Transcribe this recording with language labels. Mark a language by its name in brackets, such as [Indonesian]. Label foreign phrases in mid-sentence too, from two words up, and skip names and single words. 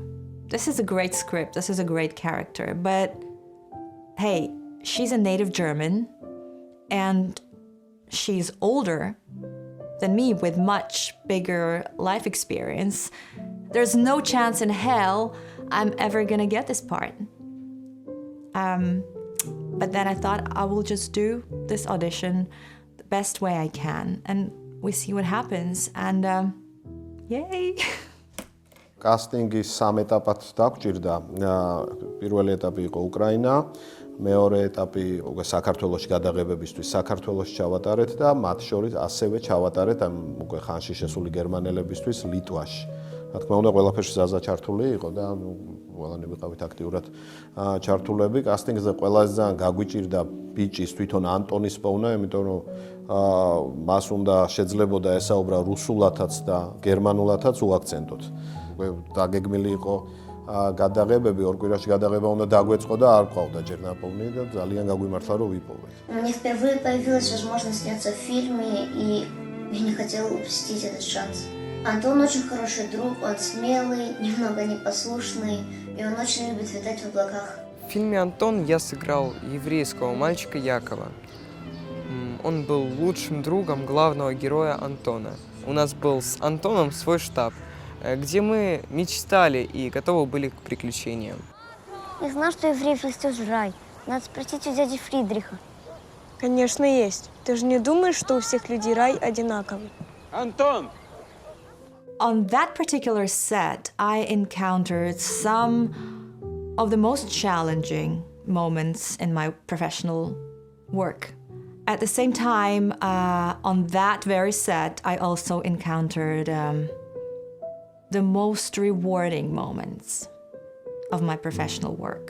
[English] This is a great script, this is a great character, but hey, she's a native German and she's older than me with much bigger life experience. There's no chance in hell I'm ever gonna get this part. But then I thought I will just do this audition the best way I can and we see what happens and yay! [Georgian] კასტინგი 3 ეტაპად დაგვჭირდა. პირველი ეტაპი იყო უკრაინა, მეორე ეტაპი უკვე საქართველოში გადაღებებისთვის საქართველოში ჩავატარეთ და მათ შორის ასევე ჩავატარეთ ამ უკვე ხანში შესული გერმანელებისთვის ლიტვაში. რა თქმა უნდა, ყველაფერში ზაზა ჩართული იყო და ყველანი ვიყავით აქტიურად ჩართულები. კასტინგზე ყველაზე ძალიან გაგვიჭირდა ბიჭის თვითონ ანტონის პოვნა, იმიტომ რომ მას უნდა შეძლებოდა ესაუბრა რუსულათაც და გერმანულათაც უაქცენტოდ. დაგეგმილი იყო გადაღებები, ორ კვირაში გადაღება უნდა დაგვეწყო და არ ყავდა ჯერ ნაპოვნი და ძალიან გაგვიმართლა რომ ვიპოვეთ. [Russian] Мне впервые появилась возможность сняться в фильме, и я не хотела упустить этот шанс. Антон очень хороший друг, он смелый, немного непослушный, и он очень любит витать в облаках. В фильме «Антон» я сыграл еврейского мальчика Якова. Он был лучшим другом главного героя Антона. У нас был с Антоном свой штаб, где мы мечтали и готовы были к приключениям. Я знал, что евреев есть тоже рай. Надо спросить у дяди Фридриха. Конечно, есть. Ты же не думаешь, что у всех людей рай одинаковый? Антон! [English] On that particular set, I encountered some of the most challenging moments in my professional work. At the same time, on that very set, I also encountered the most rewarding moments of my professional work.